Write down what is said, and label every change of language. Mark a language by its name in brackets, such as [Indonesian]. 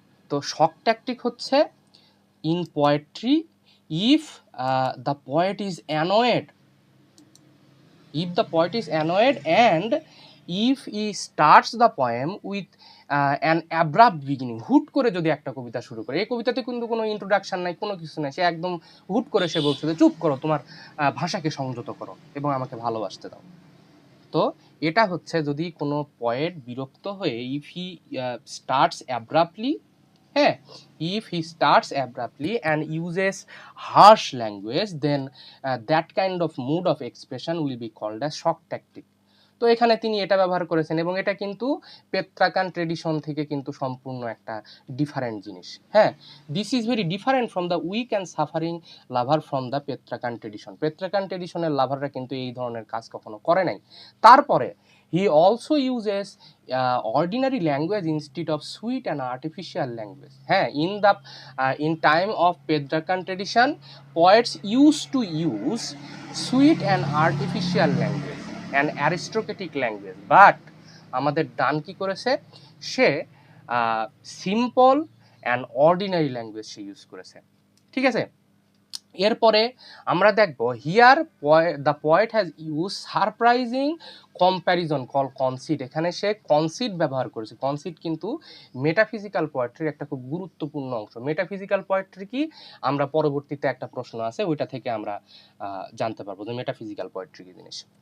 [Bangla] তো শক ট্যাকটিক হচ্ছে [English] in poetry if the poet is annoyed, if the poet is annoyed and if he starts the poem with an abrupt beginning, [Bangla] হুট করে যদি একটা কবিতা শুরু করে, এই কবিতাতে কিন্তু কোনো ইন্ট্রোডাকশন নাই, কোনো কিছু নাই, সে একদম হুট করে সে বলছে যে চুপ করো, তোমার ভাষাকে সংযত করো এবং আমাকে ভালোবাসতে দাও। তো এটা হচ্ছে যদি কোনো পয়েট বিরক্ত হয়ে [English] If he starts abruptly, হ্যাঁ, if he starts abruptly and uses harsh language, then that kind of mood of expression will be called as shock tactic. [Bangla] তো এখানে তিনি এটা ব্যবহার করেছেন এবং এটা কিন্তু পেত্রাকান ট্রেডিশন থেকে কিন্তু সম্পূর্ণ একটা ডিফারেন্ট জিনিস। [English] হ্যাঁ, this is very different from the weak and suffering lover from the Petrarchan tradition. [Bangla] পেত্রাকান ট্রেডিশনের লাভাররা কিন্তু এই ধরনের কাজ কখনো করে নাই। [English] তারপরে he also uses ordinary language instead of sweet and artificial language. হ্যাঁ, in time of Pedrakan tradition, poets used to use sweet and artificial language and aristocratic language, but [Bangla] আমাদের ডান কি করেছে, সে [English] Simple and ordinary language সে use করেছে। [Bangla] ঠিক আছে, এরপরে আমরা দেখব [English] Here the poet has use surprising comparison call conceit. [Bangla] এখানে সে কনসিট ব্যবহার করেছে। কনসিট কিন্তু মেটাফিজিক্যাল পোয়েট্রির একটা খুব গুরুত্বপূর্ণ অংশ। মেটাফিজিক্যাল পোয়েট্রি কি, আমরা পরবর্তীতে একটা প্রশ্ন আছে ওইটা থেকে আমরা জানতে পারবো যে মেটাফিজিক্যাল পোয়েট্রি কি জিনিস।